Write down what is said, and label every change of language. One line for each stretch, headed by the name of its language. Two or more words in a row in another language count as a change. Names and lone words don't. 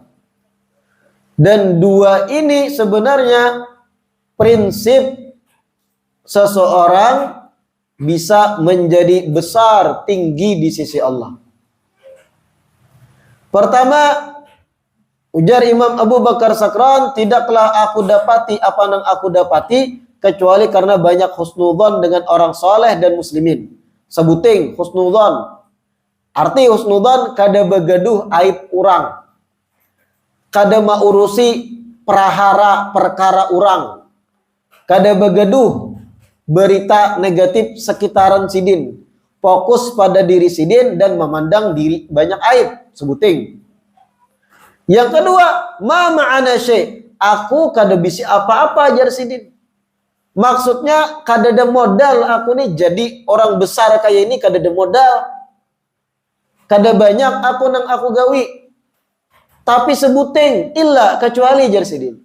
Indonesian: Dan dua ini sebenarnya prinsip seseorang bisa menjadi besar, tinggi di sisi Allah. Pertama, ujar Imam Abu Bakar Sakran, tidaklah aku dapati apa yang aku dapati kecuali karena banyak husnudzon dengan orang soleh dan muslimin.
Banjar: Sebuting husnudzon. Arti husnudzon kada begaduh aib urang. Kada maurusi perkara urang. Kada begaduh berita negatif sekitaran sidin. Fokus pada diri sidin dan memandang diri banyak aib. Sebuting. Yang kedua,
Arabic: ما معنا شيء'.
Banjar: Aku kada bisi apa-apa, ajar sidin. Maksudnya kada ada modal aku nih jadi orang besar kayak ini, kada ada modal. Kada banyak aku nang aku gawi. Tapi sebuting illa kecuali, ajar sidin.